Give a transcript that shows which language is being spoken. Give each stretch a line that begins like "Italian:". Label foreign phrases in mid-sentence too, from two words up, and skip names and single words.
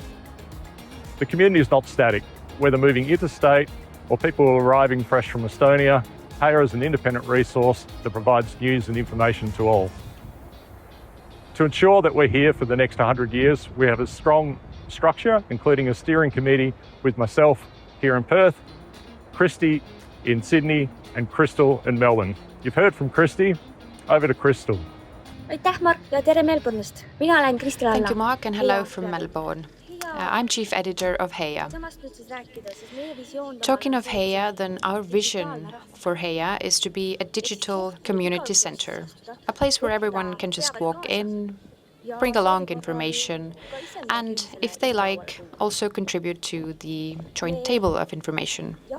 English: The community is not static. Whether moving interstate or people arriving fresh from Estonia, Heia is an independent resource that provides news and information to all. To ensure that we're here for the next 100 years, we have a strong structure, including a steering committee with myself here in Perth, Kristi in Sydney, and Crystal in Melbourne. You've heard from Kristi. Over to Crystal.
Estonian: Aitäh, Mark, ja tere Melbourne'ist. Mina olen Kristel Alla.
English: Thank you, Mark, and hello from Melbourne. I'm chief editor of Heia. Talking of Heia, then our vision for Heia is to be a digital community center, a place where everyone can just walk in, bring along information, and if they like, also contribute to the joint table of information.